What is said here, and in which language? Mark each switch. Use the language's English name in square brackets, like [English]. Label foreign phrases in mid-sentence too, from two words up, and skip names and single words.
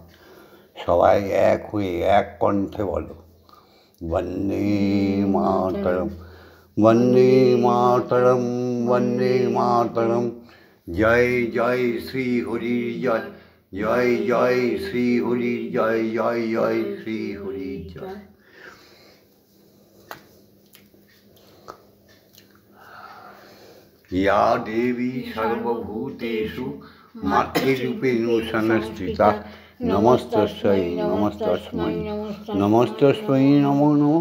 [Bangla] সবাই এক হয়ে এক কণ্ঠে বলো, বন্দে মাতরম, বন্দে মাতরম, বন্দে মাতরম। জয় জয় শ্রী হরির জয়, জয় জয় শ্রী হরির জয়, জয় জয় শ্রী হরির জয়। [Sanskrit] या देवी सर्वभूतेषु मातृरूपेण संस्थिता नमस्तस्यै नमस्तस्मै नमस्तस्मै नमो नमः।